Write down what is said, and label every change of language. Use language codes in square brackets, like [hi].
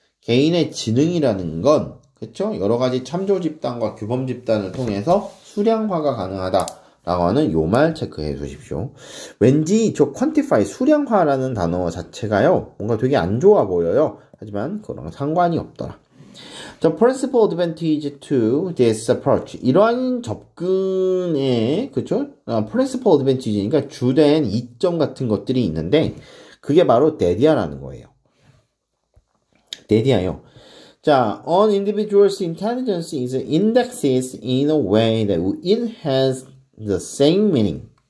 [ko] 개인의 지능이라는 건, 그쵸? 여러 가지 참조 집단과 규범 집단을 통해서 수량화가 가능하다라고 하는 요 말 체크해 주십시오. 왠지 저 quantify, 수량화라는 단어 자체가요, 뭔가 되게 안 좋아 보여요. 하지만 그거랑 상관이 없더라. [en] The principal advantage to this approach. [ko] 이러한 접근의, 그쵸? [en] principal advantage [ko] 니까 주된 이점 같은 것들이 있는데, 그게 바로 데디아라는 거예요. 데디아요. [en] 자, an individual's intelligence is indexed in a way that it has the same meaning.